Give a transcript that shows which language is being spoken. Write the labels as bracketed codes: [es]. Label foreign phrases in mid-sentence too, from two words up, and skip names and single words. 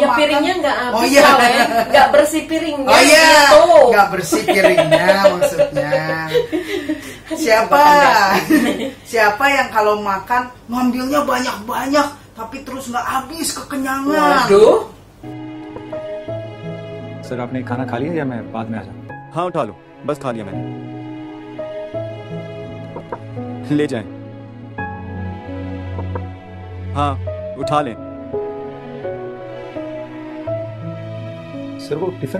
[id] Ya makan piringnya nggak habis, Oh iya, nggak bersih piringnya. oh iya, gitu. nggak bersih piringnya maksudnya. Siapa? Siapa yang kalau makan ngambilnya banyak-banyak tapi terus nggak habis kekenyangan? Waduh. [hi] सर आपने खाना खा लिया या मैं बाद में आ जाऊं? हाँ उठा लो, बस खा लिया मैंने। ले जाएं। हाँ उठा लें। सर वो टिफिन